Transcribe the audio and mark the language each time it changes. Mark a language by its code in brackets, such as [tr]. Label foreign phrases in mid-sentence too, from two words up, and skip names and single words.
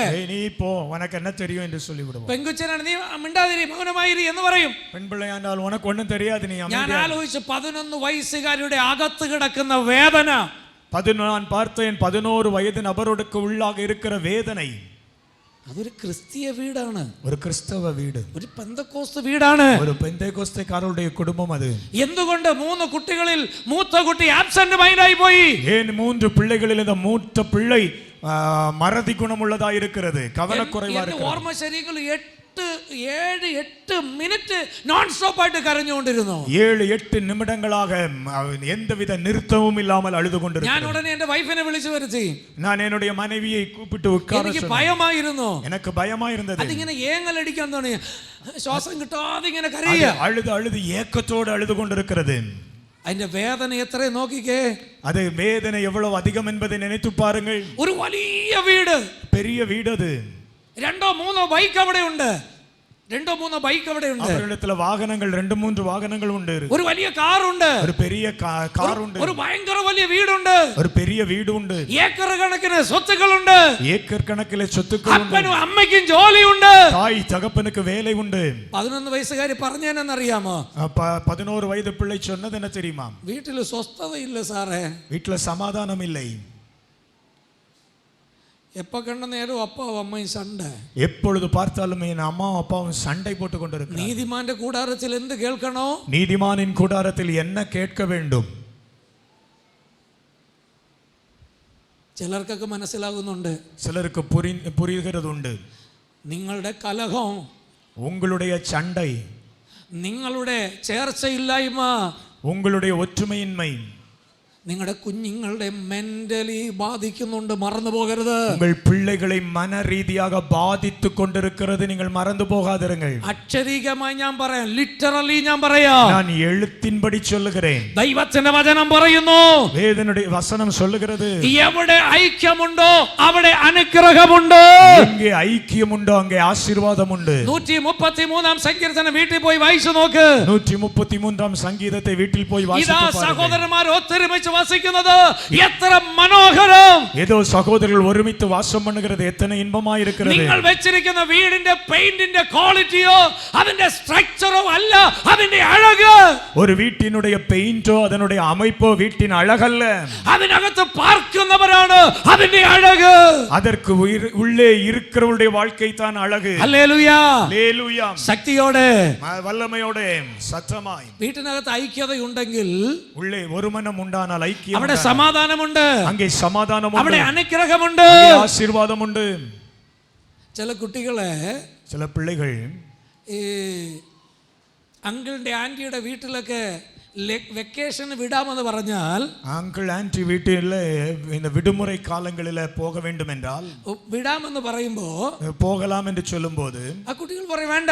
[ta] நீ போ, உனக்கு என்ன தெரியும் என்று சொல்லிவிடுவோம். [ml] പെൺകുച്ചനാണ്, നീ മിണ്ടാതിരി, മൗനമായിരി എന്ന് പറയും. [ta] பெண் பிள்ளையாண்டால் உனக்கு ஒண்ணும் தெரியாது, நீ [ml] ഞാൻ [ta] அமைதியா. [ml] ആലോചിച്ചു 11 വയസ്സുകാരുടെ അകത്ത് കിടക്കുന്ന വേദന. [ta] நான் பார்த்தேன் 11 வயது நபருக்கு உள்ளாக இருக்கிற வேதனை. [ml] അതൊരു ക്രിസ്തീയ വീടാണ്, [ta] ஒரு கிறிஸ்தவ வீடு, [ml] ഒരു പെന്തക്കോസ്ത് വീടാണ്, [ta] ஒரு பெந்தேகோஸ்தேக்காரருடைய குடும்பம் அது. [ml] എന്തുകൊണ്ട് 3 കുട്ടികളിൽ മൂത്ത കുട്ടി [en] absent mindആയി [ml] പോയി? [ta] ஏன் 3 பிள்ளைகளில் இந்த மூத்த பிள்ளை மறதி குணம் உள்ளதா இருக்கிறது, கவனக்குறைவா இருக்கிறது. [ml] ഓർമ്മ ശരിയെങ്കിൽ 7-8 മിനിറ്റ് [en] non stop [ml] ആയിട്ട് കരഞ്ഞുകൊണ്ടിരുന്നു. [ta] 7-8 நிமிடங்களாக எந்தவித நிறுத்தமும் இல்லாமல் அழுது கொண்டிருந்தார். [ml] ഞാൻ ഉടനെ എന്റെ വൈഫിനെ വിളിച്ചു വരുത്തി. [ta] நான் என்னுடைய மனைவியை கூப்பிட்டு உட்கார [ml] എനിക്ക് [ta] சொன்னேன். [ml] ഭയമായിരുന്നു. [ta] எனக்கு பயமா இருந்தது. [ml] അതിങ്ങനെ ഏങ്ങലടിക്കാൻ തുടങ്ങി, ശ്വാസം കിട്ടാതെ ഇങ്ങനെ കരയുക. [ta] அழுது ஏக்கத்தோடு அழுது கொண்டிருக்கிறது. [ml] അതിന്റെ വേദന എത്ര നോക്കിക്കേ. [ta] அது வேதனை எவ்வளவு அதிகம் என்பதை நினைத்து பாருங்கள். [ml] ഒരു വലിയ വീട്, [ta] பெரிய வீடு அது. [ml] 2-3 ബൈക്ക് അവിടെ ഉണ്ട്. 2-3 ബൈക്ക് അവിടെ ഉണ്ട്. [ta] அவர்களிடத்துல வாகனங்கள் 2-3 வாகனங்கள் உண்டு. [ml] ഒരു വലിയ കാർ ഉണ്ട്. [ta] ஒரு பெரிய கார் உண்டு. [ml] ഒരു ഭയങ്കര വലിയ വീടുണ്ട്. [ta] ஒரு பெரிய வீடு உண்டு. [ml] ഏക്കർ കണക്കിന് സ്വത്തുക്കളുണ്ട്. [ta] ஏக்கர் கணக்கிலே சொத்துக்கள் உண்டு. [ml] അപ്പനും അമ്മയ്ക്കും ജോലിയുണ്ട്. [ta] தாய் தகப்பனுக்கு வேலை உண்டு. [ml] 11 വയസ്സുകാരി പറഞ്ഞേനെന്നറിയാമോ? [ta] 11 வயது பிள்ளை சொன்னது என்ன தெரியுமா? [ml] വീട്ടിൽ സ്വസ്ഥതയില്ല സാറേ, [ta] வீட்டுல சமாதானம் இல்லை. எப்ப கண்ட நேரம் அப்பாவும் அம்மையும் சண்டை. எப்பொழுது பார்த்தாலும் என் அம்மாவும் அப்பாவும் சண்டை போட்டுக் கொண்டிருக்கிறார்கள். [ml] നീതിമാന്റെ കൂടാരത്തിൽ എന്ത് കേൾക്കണോ? [ta] நீதிமானின் கூடாரத்தில் என்ன கேட்க வேண்டும்? [ml] ചിലർക്കൊക്കെ മനസ്സിലാകുന്നുണ്ട്, [ta] சிலருக்கு புரிகிறதுண்டு. [ml] നിങ്ങളുടെ കലഹം, [ta] உங்களுடைய சண்டை, [ml] നിങ്ങളുടെ ചേർച്ചയില്ലായ്മ, [ta] உங்களுடைய ஒற்றுமையின்மை [ml] നിങ്ങളുടെ കുഞ്ഞുങ്ങളുടെ മെന്റലി ബാധിക്കുന്നുണ്ട്, മറന്നു പോകരുത്. [ta] உங்கள் பிள்ளைகளை மன ரீதியாக பாதித்து கொண்டிருக்கிறது, நீங்கள் மறந்து போகாதிருங்கள். [ml] അക്ഷരീകമായി ഞാൻ പറയാം, ലിറ്ററലി ഞാൻ പറയാം. [ta] நான் எழுத்தின்படி சொல்லுகிறேன். [ml] ദൈവത്തിന്റെ വചനം പറയുന്നു, [ta] வேதனுடைய வசனம் சொல்லுகிறது, [ml] എവിടെ ഐക്യമുണ്ടോ അവിടെ അനുഗ്രഹമുണ്ട്. [ta] எங்கே ஐக்கியம் உண்டோ அங்கே ஆசீர்வாதம் உண்டு. [ml] 133 സങ്കീർത്തനം വീട്ടിൽ പോയി വായിച്ചു നോക്ക്. [ta] 133 சங்கீதத்தை வீட்டில் போய் வாசித்து [ml] ഇതാ [ta] பாருங்கள். [ml] സഹോദരന്മാർ ഒത്തൊരുമിച്ച് വസിക്കുന്നത് എത്ര മനോഹരം. [ta] ஏதோ சகோதரர்கள் ஒருமித்து வாசம் பண்ணுகிறது எத்தனை இன்பமாய் இருக்கிறது. [ml] നിങ്ങൾ വെച്ചിരിക്കുന്ന വീടിന്റെ പെയിന്റിന്റെ ക്വാളിറ്റിയോ അതിന്റെ സ്ട്രക്ചറോ അല്ല അതിന്റെ അഴക്. [ta] ஒரு வீட்டினுடைய பெயிண்டோ அதனுடைய அமைப்போ வீட்டின் அழகல்ல, [ml] അതിനകത്ത് പാർക്കുന്നവരാണ് അതിന്റെ അഴക്. [ta] அதற்கு உள்ளே இருக்கிறவருடைய வாழ்க்கை தான் அழகு. [ml] ഹല്ലേലൂയ, [ta] ஹல்லேலூயா. [ml] ശക്തിയോടെ [ta] வல்லமையோட சத்தமாய் [ml] വീട്ടിനകത്ത് ഐക്യതയുണ്ടെങ്കിൽ [ta] உள்ளே ஒரு மனம் உண்டானால் ஐக்கியம் [ml] അവിടെ [ta] உண்டானால் [ml] സമാധാനമുണ്ട്, [ta] அங்கே சமாதானம் உண்டு, [ml] അവിടെ അനുഗ്രഹമുണ്ട്, [ta] அங்கே ஆசீர்வாதம் உண்டு. [ml] ചില കുട്ടികളെ [ta] சில பிள்ளைகள் [ml] ഈ അങ്കിളിന്റെ ആന്റിയുടെ വീട്ടിലൊക്കെ വെക്കേഷൻ വിടാമെന്ന് പറഞ്ഞാൽ, [ta] அங்கிள் ஆன்டி வீட்டில் இந்த விடுமுறை காலங்களில் போக வேண்டும் என்றால் [ml] വിടാമെന്ന് പറയുമ്പോ [ta] போகலாம் என்று சொல்லும்போது [ml] ആ കുട്ടികൾ പറയും വേണ്ട,